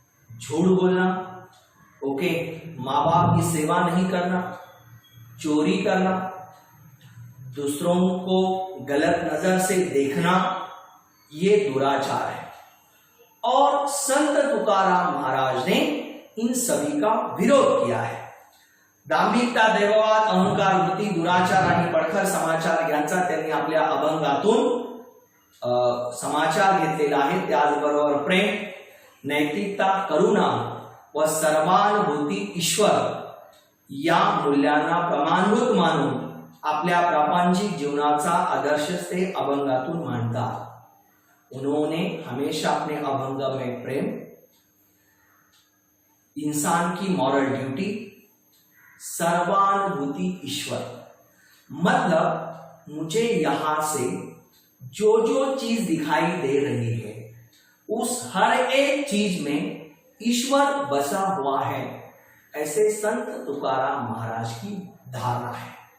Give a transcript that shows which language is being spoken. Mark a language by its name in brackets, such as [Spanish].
[Hindi] झूठ बोलना, ओके, माँ बाप की सेवा नहीं करना, चोरी करना, दूसरों को गलत नजर से देखना, ये दुराचार है। और संत तुकाराम महाराज ने इन सभी का विरोध किया है। [Marathi] दांभिकता, दैववाद, अहंकार वृत्ती, दुराचार आणि पडखर समाचार यांचा त्यांनी आपल्या अभंगातून समाचार घेतलेला आहे। त्याचबरोबर प्रेम, नैतिकता, करुणा व सर्वानुभूती ईश्वर या मूल्यांना प्रमाणभूत मानून आपल्या प्रापंचिक जीवनाचा आदर्श ते अभंगातून मांडतात। [Hindi] उन्होंने हमेशा अपने अभंग में प्रेम, इंसान की मॉरल ड्यूटी, सर्वानुभूति ईश्वर, मतलब मुझे यहां से जो जो चीज दिखाई दे रही है उस हर एक चीज में ईश्वर बसा हुआ है, ऐसे संत तुकाराम महाराज की धारणा है।